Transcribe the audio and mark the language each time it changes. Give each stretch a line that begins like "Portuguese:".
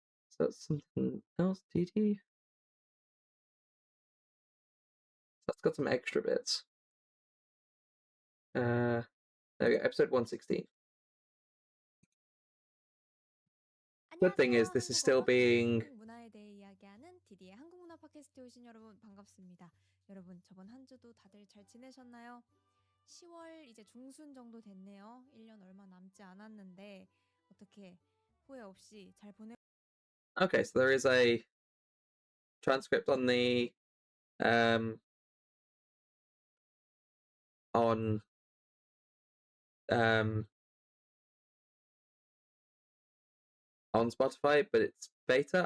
English: So that's something else, TT. That's got some extra bits. There we go, episode 116. Good thing is this is still being
Korean: 문화에 대해 이야기하는 디디의 한국문화 팟캐스트에 오신 여러분 반갑습니다. 여러분 저번 한 주도 다들 잘 지내셨나요? 10월 이제 중순 정도 됐네요. 1년 얼마 남지 않았는데 어떻게 후회 없이 잘 보내
English: Okay, so there is a transcript on the on Spotify, but it's beta.